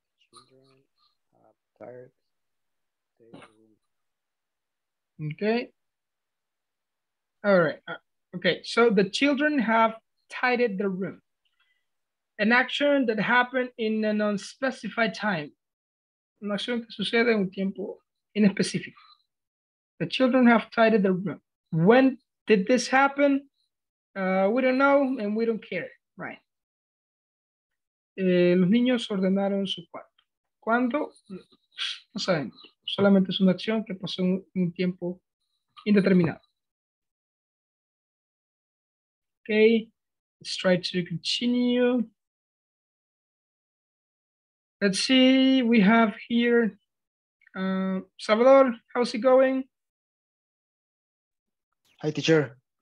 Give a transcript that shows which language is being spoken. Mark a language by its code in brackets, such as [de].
[en] Children have tired their room. Okay. All right. Okay, so the children have tidied the room. An action that happened in an unspecified time. [es] Una acción que sucede en un tiempo inespecífico. [en] The children have tidied the room. When did this happen? We don't know and we don't care, right? [es] Los niños ordenaron su cuarto. ¿Cuándo? No sabemos. Solamente es una acción que pasó en un tiempo indeterminado. [en] Okay, let's try to continue. Let's see, we have here Salvador, how's it going? Hi, teacher.